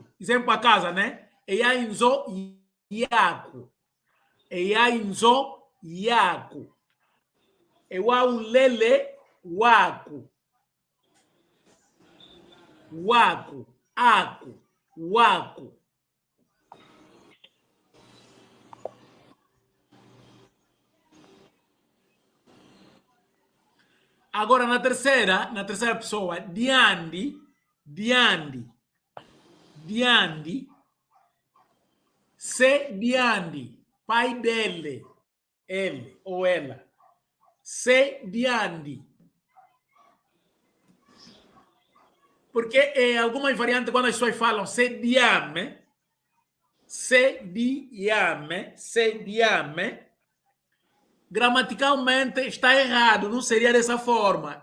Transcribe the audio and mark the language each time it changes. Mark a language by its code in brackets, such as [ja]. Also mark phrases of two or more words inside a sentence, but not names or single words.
[pt] Exemplo para casa, né? [kmb] Eyainzo iaco. Eyainzo iaco. Ewaulele waco. Waco. Aco. Waco. [pt] Agora, na terceira pessoa, [kmb] diandi, diandi, diandi, [pt] Se [kmb] diandi, [pt] pai dele, ele ou ela. [kmb] Se diandi. [pt] Porque algumas variantes, quando as pessoas falam se diame, gramaticalmente está errado, não seria dessa forma.